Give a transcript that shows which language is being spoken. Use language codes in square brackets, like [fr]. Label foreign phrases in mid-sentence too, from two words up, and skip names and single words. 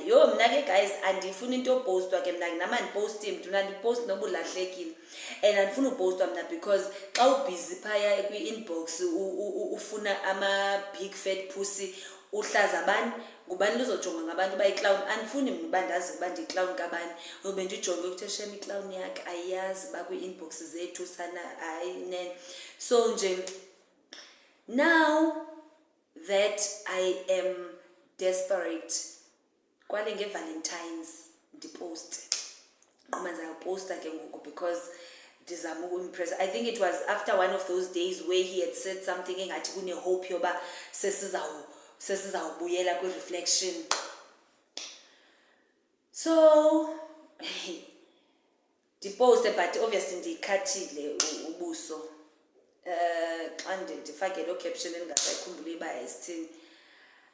[xh] Yo mna ke guys, andifuna into opostwa ke mna nama ndiposti mntu nandipost noba ulahlekile, and andifuna upostwa mna because xa ubusy phaya kwi-inbox ufuna ama- [en] big fat pussy, [xh] uhlaza abani, ngubani luzojonga ngabantu bayiclown. Andifuni mna uba ndazi uba ndiyiclown kabani, ube ndijonge ukuthi shem iclown yakhe ayazi uba kwi-inbox zethu sana hayi nene. So nje, [en] now that I am desperate, [xh] kwale nge-Valentine's ndiposte, qoma ndizaposta ke ngoku because ndizama uku-impress. [en] I think it was after one of those days where he had said something [xh] engathi kune-hope yoba sesizawubuyela kwi-reflection. So ndiposte, [en] but obviously [xh] ndiyikhathile ubuso. Xa ndifake loo caption endingasayikhumbuli uba yayisithini.